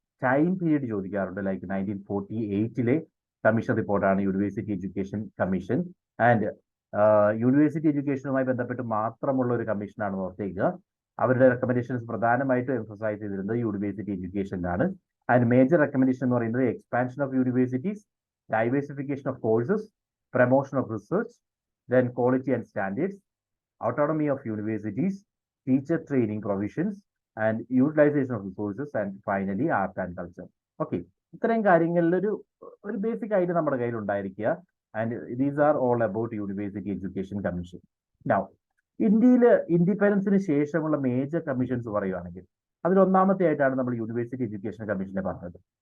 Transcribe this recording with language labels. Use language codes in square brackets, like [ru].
[ml] Time period ചോദിക്കാറുണ്ട്. Like 1948 commission റിപ്പോർട്ടാണ് university education commission. And university എഡ്യൂക്കേഷനുമായി ബന്ധപ്പെട്ട് മാത്രമുള്ള ഒരു കമ്മീഷനാണ് ഓർത്തേക്കുക. അവരുടെ റെക്കമെൻഡേഷൻസ് പ്രധാനമായിട്ടും എംഫസൈസ് ചെയ്തിരുന്നത് യൂണിവേഴ്സിറ്റി എഡ്യൂക്കേഷനിലാണ്. [en] And major recommendation എന്ന് പറയുന്നത് expansion of universities, diversification of courses, promotion of research, then quality and standards, autonomy of universities, teacher training provisions, and utilization of resources, and finally art and culture. [ml] Okay, ഇത്രയും കാര്യങ്ങളിൽ ഒരു basic ആയിട്ട് നമ്മുടെ കയ്യിൽ ഉണ്ടായിരിക്കുക. [en] and these are all about [ml] university education commission. Now ഇന്ത്യയിൽ ഇൻഡിപെൻഡൻസിന് ശേഷമുള്ള major commissions പറയുകയാണെങ്കിൽ അതിൽ ഒന്നാമത്തെ ആയിട്ടാണ് നമ്മൾ യൂണിവേഴ്സിറ്റി എഡ്യൂക്കേഷൻ കമ്മീഷനെ പറഞ്ഞത്.